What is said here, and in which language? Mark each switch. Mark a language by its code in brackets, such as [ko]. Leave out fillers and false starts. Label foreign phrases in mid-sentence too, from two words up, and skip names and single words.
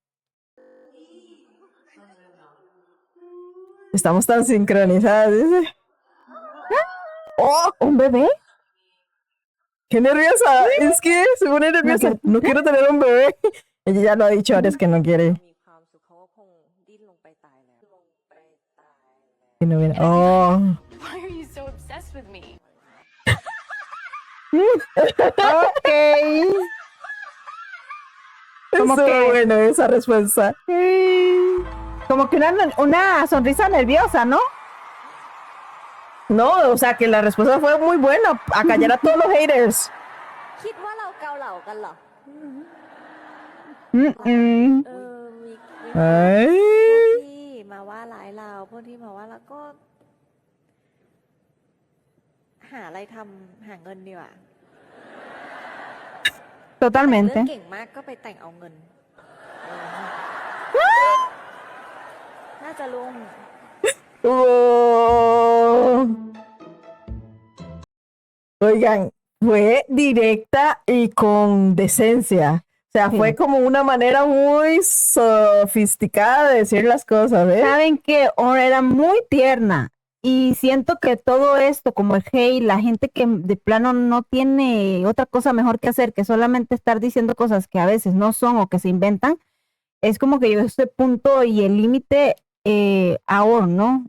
[es] Estamos tan sincronizadas, dice. ¡Oh! ¿Un bebé? ¡Qué nerviosa! Es que se pone nerviosa. No quiero tener un bebé. Ella ya lo ha dicho ahora, es que no quiere. [th] มีความสุขเขาก็คงดิ้นลงไปตายแล้ว [es] Que no viene. ¡Oh! [en] Why are you so obsessed with me [es] Ok. Como Estuvo que- bueno esa respuesta. Como que una sonrisa nerviosa, ¿no? No, o sea que la respuesta fue muy buena. A callar a todos los haters. [th] คิดว่าเราเกาเหลากันเหรอ Mm-mm. มี [es] Ay. [th] ที่มาว่าร้ายเราพวกที่มาว่าเราก็ หาอะไรทำหาเงินดีกว่า แต่งเรื่ [es] Totalmente. [th] องเก่งมากก็ไปแต่งเอาเงินน่าจะลง [es] Oh. Oigan, fue directa y con decencia. sea, Sí. fue como una manera muy sofisticada de decir las cosas, ¿eh? Saben que Or era muy tierna y siento que todo esto, como el hate, la gente que de plano no tiene otra cosa mejor que hacer que solamente estar diciendo cosas que a veces no son o que se inventan, es como que yo este punto y el límite a Or, ¿no?